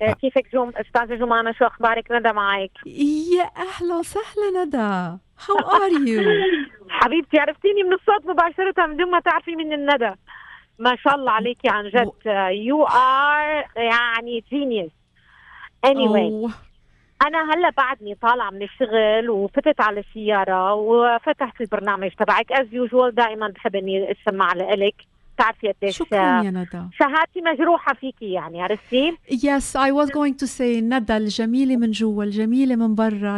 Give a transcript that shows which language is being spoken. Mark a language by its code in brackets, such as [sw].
[ar] كيفك أستاذة جومانا؟ شو أخبارك؟ ندى معك. يا أهلا وسهلا ندى. [en] How are you? [ar] حبيبتي، عرفتيني من الصوت مباشرة من دون ما تعرفي من الندى. ما شاء الله عليكي عن جد. [en] You are يعني genius. Anyway. [ar] أنا هلا بعدني طالعة من الشغل وفتت على السيارة وفتحت البرنامج تبعك [en] as usual. [ar] دائما بحب إني أسمع لإلك. تعرفي قديش شكرا يا ندى. شهادتي مجروحة فيكي، يعني عرفتي؟ [en] Yes, I was going to say [ar] ندى الجميلة من جوا الجميلة من برا.